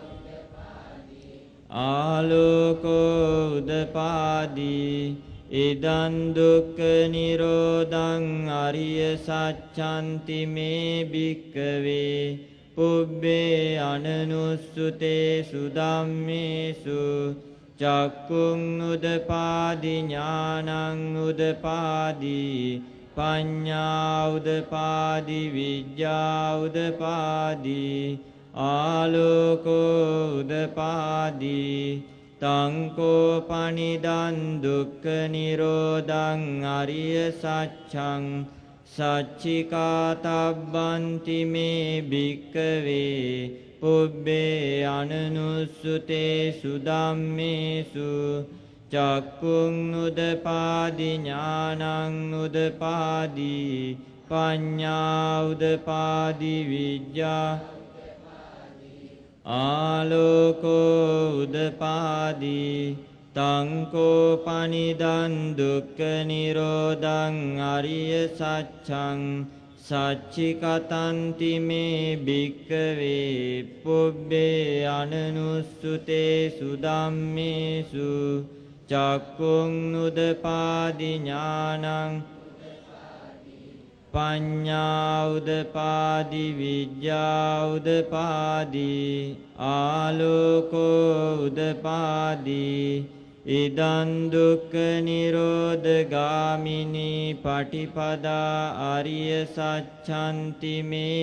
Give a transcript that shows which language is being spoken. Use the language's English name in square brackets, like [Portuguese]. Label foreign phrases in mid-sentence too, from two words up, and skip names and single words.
[Pali] ආලෝකෝ උදපාදි ඉදං දුක්ඛ නිරෝධං අරිය සත්‍යන්ති මේ භික්ඛවේ පුබ්බේ අනනුස්සුතේසු ධම්මේසු චක්කුං උදපාදි ඥානං උදපාදි පඤ්ඤා උදපාදි විද්‍යා උදපාදි ආලෝකෝ උදපාදි තං කෝපනිදං දුක්ඛ නිරෝධං අරිය සත්‍යං සච්චිකාතබ්බන්ති මේ භික්ඛවේ පුබ්බේ අනනුස්සුතේසු ධම්මේසු චක්කුං උදපාදි ඥානං උදපාදි පඤ්ඤා උදපාදි විද්‍යා ආලෝකෝ උදපාදි තං කෝපනිදං දුක්ඛ නිරෝධං අරිය සත්‍යං සච්චිකතන්ති මේ භික්ඛවේ පුබ්බේ අනනුස්සුතේසු ධම්මේසු චක්කුං උදපාදි ඥානං පඤ්ඤා උදපාදි විද්‍යා උදපාදි ආලෝකෝ උදපාදි ඉදං දුක්ඛ නිරෝධ ගාමිනී පටිපදා අරිය සත්‍යන්ති මේ